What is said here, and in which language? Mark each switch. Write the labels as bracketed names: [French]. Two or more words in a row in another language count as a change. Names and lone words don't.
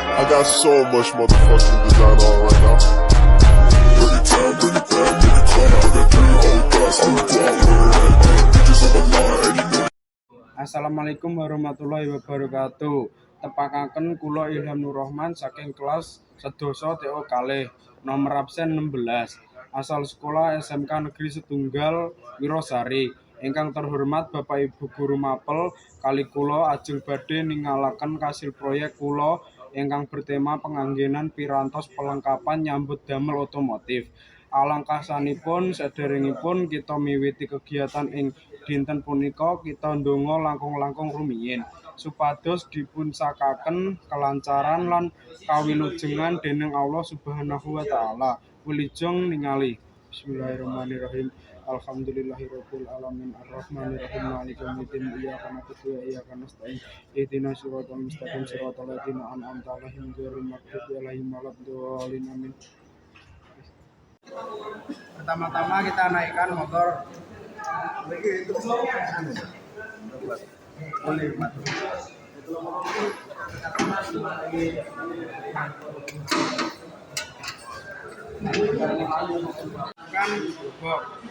[English] got so much motherfucking design on right now. Bring it down, bring it down, bring it down. I got 3 old guys on the block, bitches on the line, and you know. [Arabic] السلام عليكم ورحمة الله وبركاته. [Javanese] Tepakaken kula Ilham Nur Rahman saking kelas sedasa TO kalih, nomor absen 16. Asal sekolah SMK Negeri Setunggal Wirosari. Ingkang terhormat Bapak Ibu Guru Mapel, kali kula ajeng badhe ningalaken kasil proyek kula ingkang bertema penganggenan pirantos pelengkapan nyambut damel otomotif. Alangkah sanipun saderengipun kita miwiti kegiatan ing dinten punika, kita ndonga langkung-langkung rumiyin supados dipunsakaken kelancaran lan kawilujengan dening [Arabic] الله سبحانه وتعالى. [Javanese] Wilujeng ningali. [Arabic] بسم الله الرحمن الرحيم. الحمد لله رب العالمين الرحمن الرحيم مالك يوم الدين إياك نعبد وإياك نستعين اهدنا الصراط المستقيم صراط الذين أنعمت عليهم غير المغضوب عليهم ولا الضالين آمين. [Indonesian] Pertama-tama kita naikkan motor kan bobok.